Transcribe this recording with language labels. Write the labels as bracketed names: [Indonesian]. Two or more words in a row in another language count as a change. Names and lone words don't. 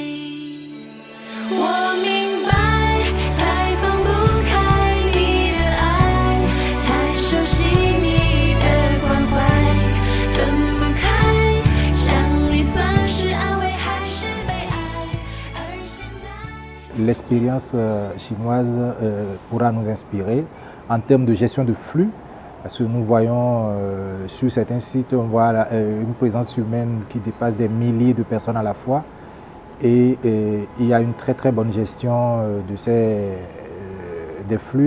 [Chinese] 我明白，才放不开你的爱，太熟悉你的关怀，分不开，想你算是安慰还是悲哀？而现在， [French] L'expérience chinoise pourra nous inspirer en termes de gestion de flux, parce que nous voyons sur certains sites, on voit une présence humaine qui dépasse des milliers de personnes à la fois. Et il y a une très très bonne gestion des flux.